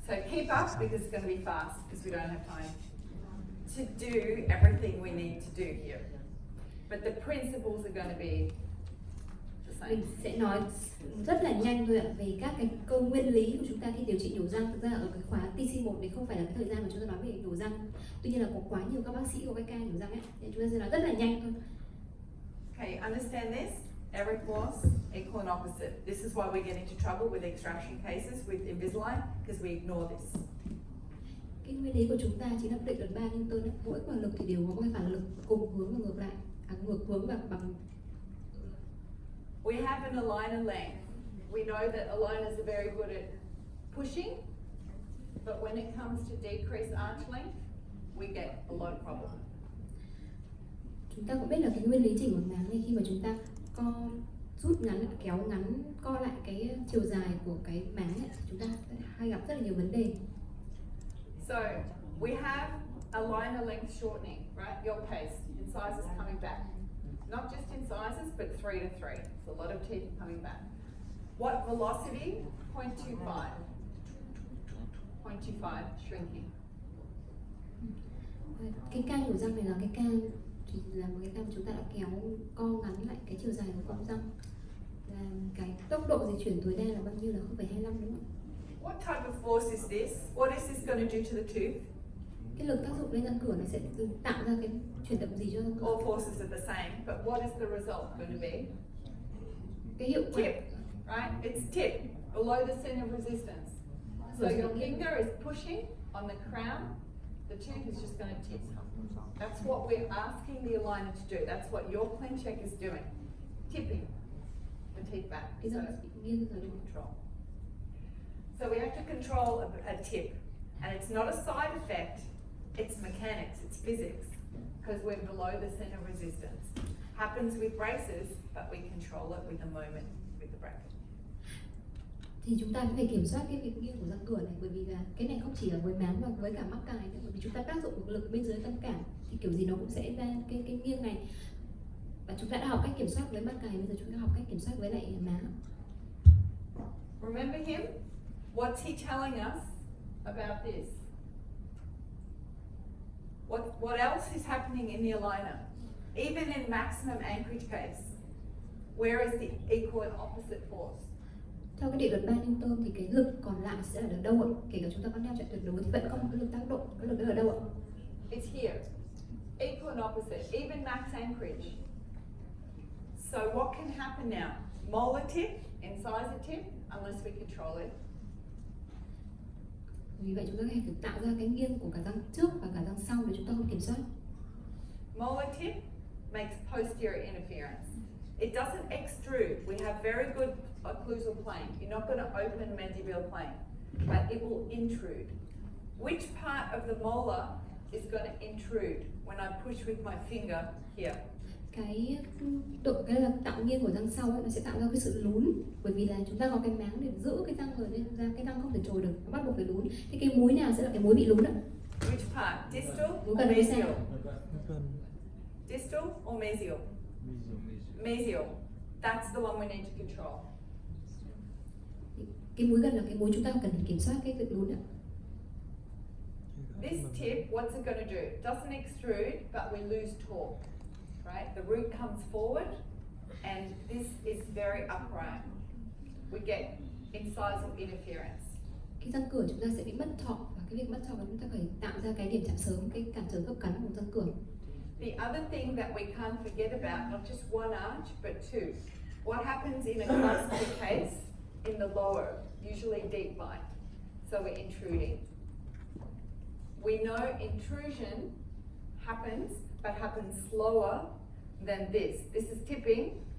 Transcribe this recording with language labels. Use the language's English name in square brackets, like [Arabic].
[English] So keep up because it's going to be fast because we don't have time to do everything we need to do here. But the principles are going to be the same. [Vietnamese] Mình sẽ nói rất là nhanh thôi ạ, về các cái cơ nguyên lý của chúng ta khi điều trị nhổ răng. Thực ra ở cái khóa TC1 này không phải là cái thời gian mà chúng ta nói về nhổ răng. Tuy nhiên là có quá nhiều các bác sĩ có cái ca nhổ răng ấy, nên chúng ta sẽ nói rất là nhanh thôi. [English] Okay, understand this? Every course, equal and opposite. This is why we get into trouble with extraction cases with Invisalign because we ignore this. [Vietnamese] Cái nguyên lý của chúng ta chính là định luật 3 Newton ấy. Mỗi quả lực thì đều có cái phản lực cùng hướng và ngược lại, ngược hướng và bằng. [English] We have an aligner length. We know that aligners are very good at pushing, but when it comes to decrease arch length, we get a lot of problem. [Vietnamese] Chúng ta cũng biết là cái nguyên lý chỉnh bằng máng này, khi mà chúng ta rút ngắn, kéo ngắn, co lại cái chiều dài của cái máng ấy, chúng ta sẽ hay gặp rất là nhiều vấn đề. [English] So we have aligner length shortening, right? Your case, incisors coming back. Not just incisors, but 3 to 3. So a lot of teeth coming back. What velocity? 0.25. 0.25 shrinking. [Vietnamese] Cái ca nhổ răng này là cái ca chỉ là một cái ca mà chúng ta đã kéo co ngắn lại cái chiều dài của cọng răng. Là cái tốc độ di chuyển tối đa là bao nhiêu, là 0,25 đúng không? [English] What type of force is this? What is this going to do to the tooth? [Vietnamese] Cái lực tác dụng lên răng cửa này sẽ tạo ra cái chuyển động gì cho răng cửa? [English] All forces are the same, but what is the result going to be? [Vietnamese] Cái hiệu quả. [English] Tip, right? It's tip, below the center of resistance. So your finger is pushing on the crown, the tooth is just going to tip. That's what we're asking the aligner to do. That's what your clean check is doing. Tipping the teeth back. [Vietnamese] Cái [English] So [Vietnamese] răng sẽ bị nghiêng rồi. [English] control. So we have to control a tip. And it's not a side effect, it's mechanics, it's physics. Because we're below the center of resistance. Happens with braces, but we control it with the moment with the bracket. [Vietnamese] Thì chúng ta phải kiểm soát cái việc nghiêng của răng cửa này, bởi vì là cái này không chỉ là với máng mà với cả mắc cài nữa, bởi vì chúng ta tác dụng một lực bên dưới tâm cảm thì kiểu gì nó cũng sẽ ra cái nghiêng này. Và chúng ta đã học cách kiểm soát với mắc cài, bây giờ chúng ta học cách kiểm soát với lại máng. [English] Remember him? What's he telling us about this? What else is happening in the aligner? Even in maximum anchorage case, where is the equal and opposite force? [Vietnamese] Theo cái định luật 3 Newton thì cái lực còn lại sẽ ở đâu ạ? Kể cả chúng ta có neo chạy tuyệt đối thì vẫn có một cái lực tác động, cái lực đó ở đâu ạ? [English] It's here. Equal and opposite, even max anchorage. So what can happen now? Molar tip, incisor tip unless we control it. [Vietnamese] Vì vậy chúng ta phải tạo ra cái nghiêng của cả răng trước và cả răng sau để chúng ta không kiểm soát. [English] Molar tip makes posterior interference. It doesn't extrude. We have very good occlusal plane. You're not going to open mandibular plane, but it will intrude. Which part of the molar is going to intrude when I push with my finger here? [Vietnamese] Cái là tạo nghiêng của răng sau ấy, nó sẽ tạo ra cái sự lún, bởi vì là chúng ta có cái máng để giữ cái răng rồi nên ra cái răng không thể trồi được, nó bắt buộc phải lún. Thì cái múi nào sẽ là cái múi bị lún ạ? [English] Which part? Distal [Vietnamese] Múi [English] or [Vietnamese] gần hay xa? [English] mesial? [Vietnamese] Gần. [English] Distal or mesial? Mesial. That's the one we need to control. [Vietnamese] Cái múi gần là cái múi chúng ta cần phải kiểm soát cái việc lún ạ. [English] This tip, what's it going to do? It doesn't extrude, but we lose torque, right? The root comes forward, and this is very upright. We get incisal interference. [Vietnamese] Cái răng cửa chúng ta sẽ bị mất thọ, và cái việc mất thọ là chúng ta phải tạo ra cái điểm chạm sớm, cái cản trở gấp cắn của răng cửa. [English] The other thing that we can't forget about, not just one arch, but two. What happens in a cluster case in the lower, usually deep bite? So we're intruding. We know intrusion happens, but happens slower than this. This is tipping.